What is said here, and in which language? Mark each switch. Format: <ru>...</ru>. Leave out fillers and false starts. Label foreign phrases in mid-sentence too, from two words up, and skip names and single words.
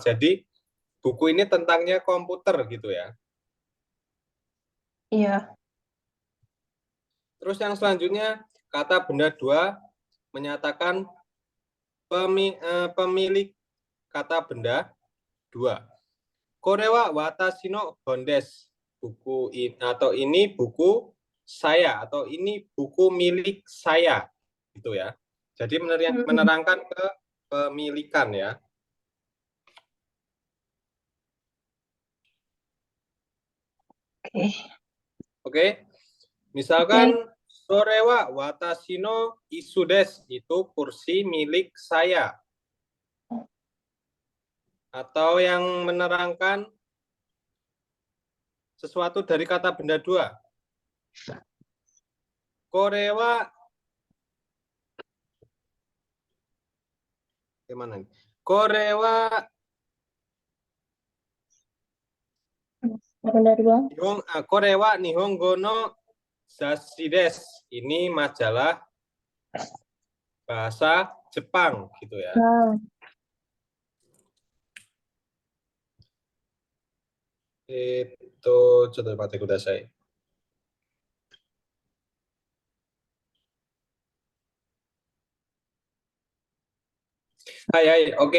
<id>Jadi buku ini tentangnya komputer gitu ya. Iya. Terus yang selanjutnya, kata benda 2 menyatakan pemilik kata benda 2.</id> <ja>これは私の本です.</ja> <id>Buku ini atau ini buku saya atau ini buku milik saya gitu ya. Jadi menerangkan kepemilikan ya. Oke. Oke. Misalkan</id> <ja>それは私の椅子です,</ja> <id>itu kursi milik saya. Atau yang menerangkan sesuatu dari kata benda 2. Korewa gimana nih? Korewa Benda 2.</id> <ja>これは日本語の雑誌です.</ja> <id>Ini majalah bahasa Jepang gitu ya. Itu contoh</id> <ja>待ってください.</ja> <id>Hai, oke.</id>